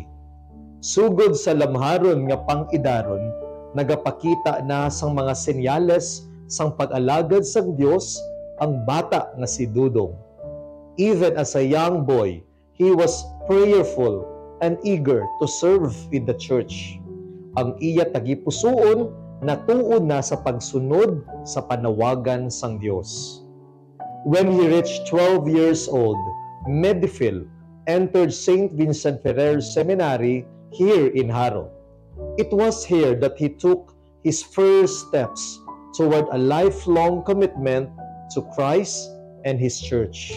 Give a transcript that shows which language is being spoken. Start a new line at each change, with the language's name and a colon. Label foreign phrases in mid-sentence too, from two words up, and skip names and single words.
Hiligaynon: Sugod sa lamharon nga pang-idaron, nagapakita na sang mga senyales sang pag-alagad sang Dios ang bata nga si Dudong.
English: Even as a young boy, he was prayerful and eager to serve in the church.
Hiligaynon: Ang iya tagipusoon na tuon na sa pagsunod sa panawagan sang Dios.
English: When he reached 12 years old, Medifil entered St. Vincent Ferrer Seminary here in Haro. It was here that he took his first steps toward a lifelong commitment to Christ and his church.